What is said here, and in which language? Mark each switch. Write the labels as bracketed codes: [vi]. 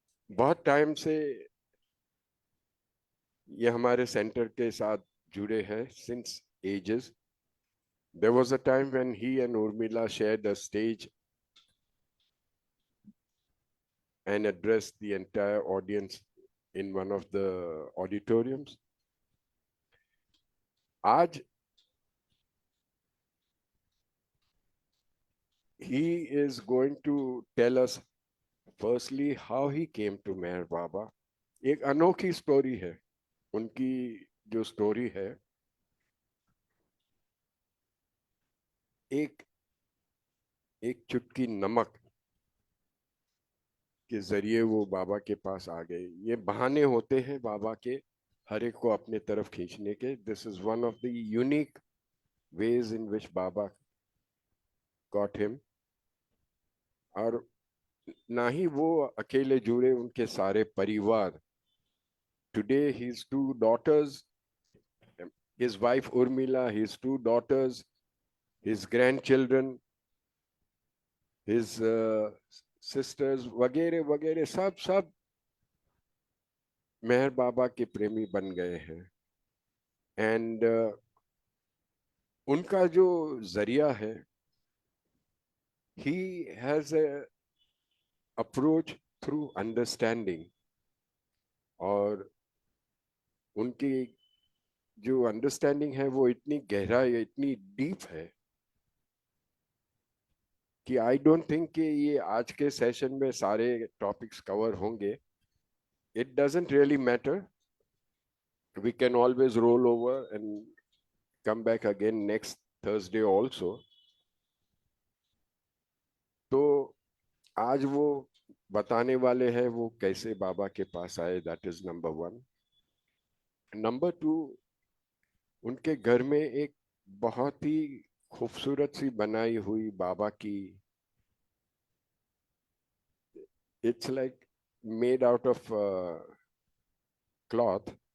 [hi] बहुत टाइम से ये हमारे सेंटर के साथ जुड़े हैं, [en] since ages. There was a time when he and Urmila shared a stage and addressed the entire audience in one of the auditoriums. Aj, he is going to tell us firstly how he came to Meher Baba. [hi] एक अनोखी story है. उनकी जो story है, एक चुटकी नमक के जरिए वो बाबा के पास आ गए. ये बहाने होते हैं बाबा के हर एक को अपने तरफ खींचने के. [en] This is one of the unique ways in which Baba got him. [hi] और ना ही वो अकेले जुड़े, उनके सारे परिवार. [en] Today his two daughters, his wife Urmila, his two daughters, his grandchildren, his sisters [hi] वगैरह वगैरह सब मेहर बाबा के प्रेमी बन गए हैं. [en] and [hi] उनका जो जरिया है, [en] he has a approach through understanding. [hi] और उनकी जो अंडरस्टैंडिंग है वो इतनी गहरा है, इतनी डीप है कि [en] I don't think [hi] कि ये आज के सेशन में सारे टॉपिक्स कवर होंगे. [en] It doesn't really matter. We can always roll over and come back again next Thursday also. [hi] तो आज वो बताने वाले हैं वो कैसे बाबा के पास आए. [en] That is number one. Number two, [hi] उनके घर में एक बहुत ही खूबसूरत सी बनाई हुई बाबा की, [en] It's like made out of cloth.